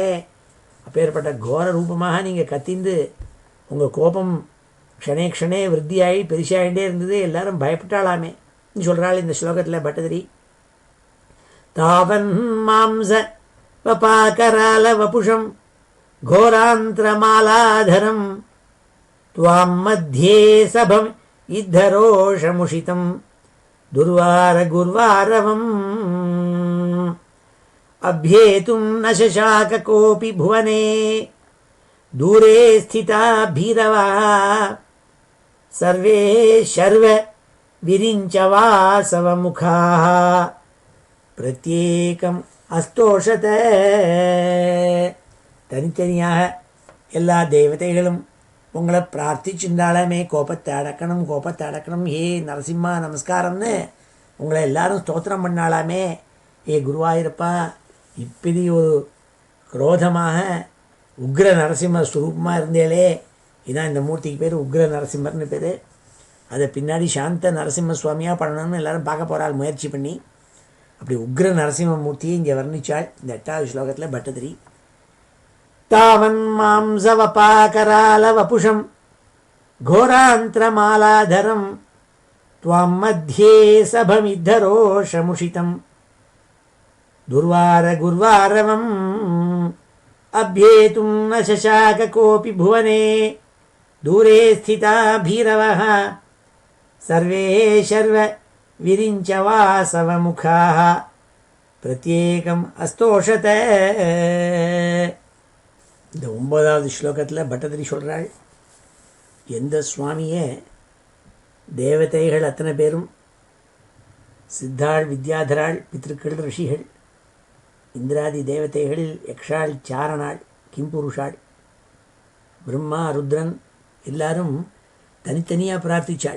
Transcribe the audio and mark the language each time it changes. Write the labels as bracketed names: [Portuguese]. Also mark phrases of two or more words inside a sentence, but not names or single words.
[Tamil] அப்பேற்பட்ட கோர ரூபமாக நீங்கள் கத்திந்து உங்கள் கோபம் [Sanskrit] क्षणे क्षणे [Tamil] விருத்தியாகி பெருசாகிட்டே இருந்தது. எல்லாரும் பயப்பட்டாலாமே சொல்கிறாள் இந்த ஸ்லோகத்தில் பட்டதிரி. [Sanskrit] तावन् मांस वपाकराल वपुषम् घोरान्त्रमालाधरं त्वां मध्ये सभम इद्धरोषमुषितं दुर्वारगुर्वारवम् अभ्येतुं न शशाक कोऽपि भुवने दूरे स्थिता भीरवः सर्वे शर्व विरिञ्च वासवमुखाः प्रत्येकम् अस्तोषत. [Tamil] தனித்தனியாக எல்லா தேவதைகளும் உங்களை பிரார்த்திச்சுண்டாலுமே கோபத்தை அடக்கணும், ஏ நரசிம்மா நமஸ்காரம்னு உங்களை எல்லாரும் ஸ்தோத்திரம் பண்ணாலாமே. ஏ குருவாயிருப்பா, இப்படி ஒரு குரோதமாக உக்ர நரசிம்ம ஸ்வரூபமாக இருந்தேலே. இதான் இந்த மூர்த்திக்கு பேர் உக்ர நரசிம்மர்னு பேர். அதை பின்னாடி சாந்த நரசிம்ம சுவாமியாக பண்ணணும்னு எல்லோரும் பார்க்க போகிறாள் முயற்சி பண்ணி. அப்படி உக்ர நரசிம்ம மூர்த்தியை இங்கே வர்ணித்தாள் இந்த 8வது ஸ்லோகத்தில் பட்டதிரி. [Sanskrit] तावन् मांसवपाकरालवपुषं घोरान्त्रमालाधरं त्वां मध्ये सभमिद्धरोषमुषितं दुर्वारगुर्वारवम् अभ्येतुं न शशाक कोऽपि भुवने दूरे स्थिता भीरवः सर्वे शर्व विरिञ्च वासवमुखाः प्रत्येकम् अस्तोषत. [Tamil] இந்த 9வது ஸ்லோகத்தில் பட்டதிரி சொல்கிறாள், எந்த சுவாமியை தேவதைகள் அத்தனை பேரும் சித்தாள், வித்யாதராள், பித்திருக்கள், ரிஷிகள், இந்திராதி தேவதைகள், யக்ஷாள், சாரணாள், கிம்புருஷாள், பிரம்மா, ருத்ரன் எல்லாரும் தனித்தனியாக பிரார்த்தித்தாள்.